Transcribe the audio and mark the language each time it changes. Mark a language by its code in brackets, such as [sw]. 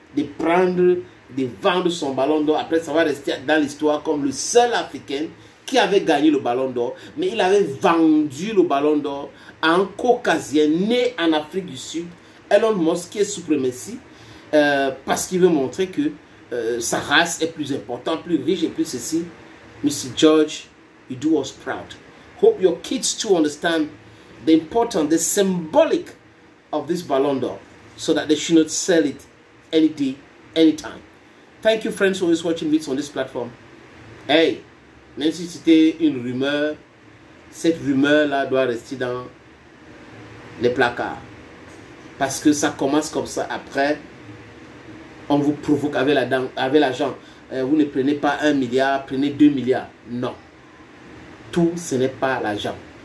[fr] De prendre, de vendre son ballon d'or. Après, ça va rester dans l'histoire comme le seul Africain qui avait gagné le ballon d'or. Mais il avait vendu le ballon d'or à un Caucasien né en Afrique du Sud, Elon Musk, qui est suprématie, parce qu'il veut montrer que sa race est plus importante, plus riche et plus ceci. [en] Mr. George, you do us proud. Hope your kids too understand the importance, the symbolic of this ballon d'or, so that they should not sell it any day, anytime. Thank you, friends, for always watching videos on this platform. [fr] Hey, même si c'était une rumeur, cette rumeur-là doit rester dans les placards. Parce que ça commence comme ça. Après, on vous provoque avec l'argent. Vous ne prenez pas 1 milliard, prenez 2 milliards. Non. Tout, ce n'est pas l'argent.